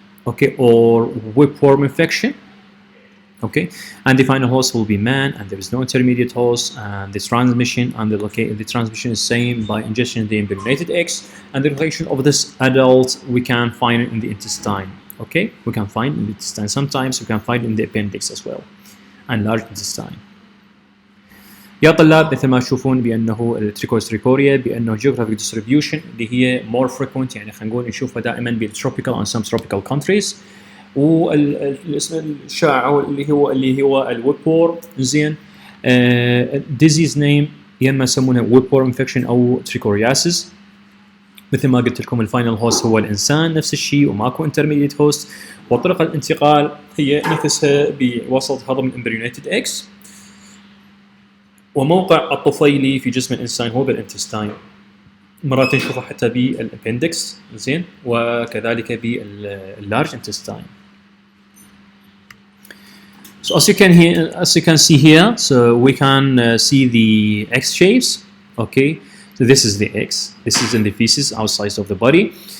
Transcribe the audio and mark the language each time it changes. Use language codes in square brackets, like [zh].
[en] Okay, or whipworm infection. Okay, and the final host will be man, and there is no intermediate host, and the transmission is same by ingestion of the embryonated eggs, and the location of this adult we can find it in the intestine. Okay, we can find in the intestine. Sometimes we can find in the appendix as well, and large intestine. [ar] يا طلاب مثل ما تشوفون بأنه التريكوز تريكوريا بأنه [en] geographic distribution [ar] اللي هي [en] more frequent، [ar] يعني خلينا نقول نشوفها دائما بال [en] tropical and subtropical countries. [ar] والاسم الشائع اللي هو الويبور. زين، [en] disease name [ar] يا اما يسمونها [en] whipworm infection [ar] او trichuriasis. مثل ما قلت لكم الفاينل هوست هو الانسان، نفس الشيء وماكو انترميديت هوست، وطريقه الانتقال هي نفسها بوسط هضم الامبريونيتد اكس، وموقع الطفيلي في جسم الانسان هو بالانتستاين. مرات نشوفه حتى بالابندكس. زين، وكذلك باللارج انتستاين. [en] So as you can see here, so we can see the X shapes. Okay, so this is the X. This is in the feces outside of the body.